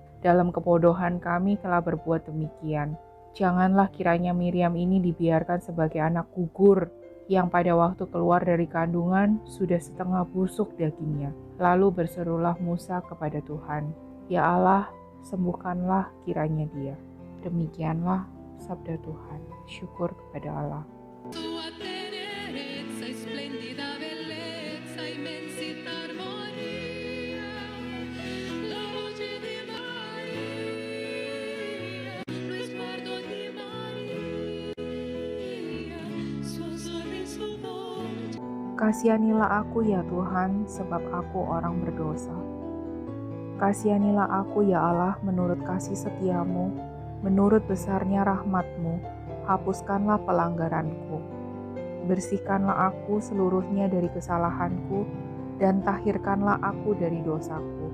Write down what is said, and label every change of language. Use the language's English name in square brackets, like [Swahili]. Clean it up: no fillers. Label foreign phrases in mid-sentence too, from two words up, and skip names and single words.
[Indonesian] Dalam kebodohan kami telah berbuat demikian. Janganlah kiranya Miriam ini dibiarkan sebagai anak gugur, yang pada waktu keluar dari kandungan sudah setengah busuk dagingnya." Lalu berserulah Musa kepada Tuhan, "Ya Allah, sembuhkanlah kiranya dia." Demikianlah sabda Tuhan. Syukur kepada Allah. [Italian] Tua tenerezza e splendida bellezza, immensità, armonia, la voce di Maria, lo sguardo di Maria, suo sorriso dolce. [Indonesian] Kasihanilah aku ya Tuhan, sebab aku orang berdosa. Kasihanilah aku ya Allah menurut kasih setiamu, menurut besarnya rahmat-Mu. Hapuskanlah pelanggaranku. Bersihkanlah aku seluruhnya dari kesalahanku, dan tahirkanlah aku dari dosaku.